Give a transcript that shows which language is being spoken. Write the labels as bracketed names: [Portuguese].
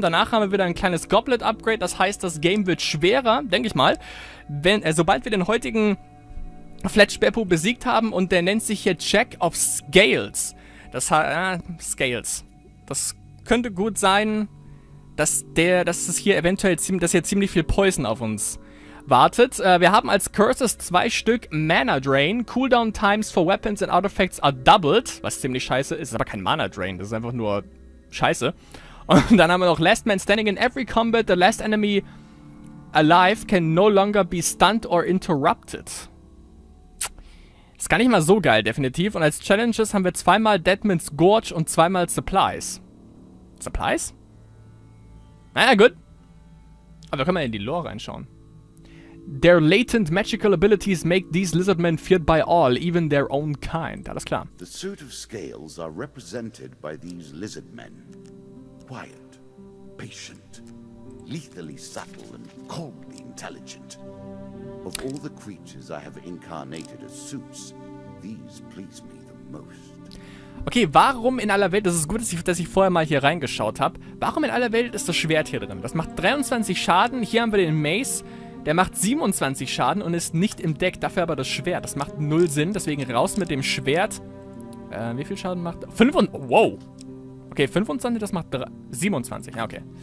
[German] Danach haben wir wieder ein kleines Goblet-Upgrade. Das heißt, das Game wird schwerer, denke ich mal, sobald wir den heutigen Fletch-Beppo besiegt haben. Und der nennt sich hier Check of Scales. Das heißt, Scales. Das könnte gut sein, dass es hier eventuell ziemlich viel Poison auf uns wartet. Wir haben als Curses 2 Stück Mana Drain. [English] Cooldown Times for Weapons and Artifacts are doubled. [German] Was ziemlich scheiße ist. Ist aber kein Mana Drain. Das ist einfach nur scheiße. Und dann haben wir noch [English] Last Man Standing in every combat. The last enemy alive can no longer be stunned or interrupted. [German] Ist gar nicht mal so geil, definitiv. Und als Challenges haben wir zweimal Deadman's Gorge und zweimal Supplies. Supplies? Naja, gut. Aber wir können mal in die Lore reinschauen. [English] Their latent magical abilities make these lizardmen feared by all, even their own kind. [German] Alles klar. [English] The suit of scales are represented by these lizardmen. Quiet, patient, lethally subtle and coldly intelligent. Of all the creatures I have incarnated as suits, these please me the most. [German] Okay, warum in aller Welt, das ist gut, dass ich vorher mal hier reingeschaut habe, warum in aller Welt ist das Schwert hier drin? Das macht 23 Schaden, hier haben wir den Mace. Der macht 27 Schaden und ist nicht im Deck, dafür aber das Schwert. Das macht null Sinn, deswegen raus mit dem Schwert. Wie viel Schaden macht... Wow! Okay, 25, das macht 27. Ja, okay.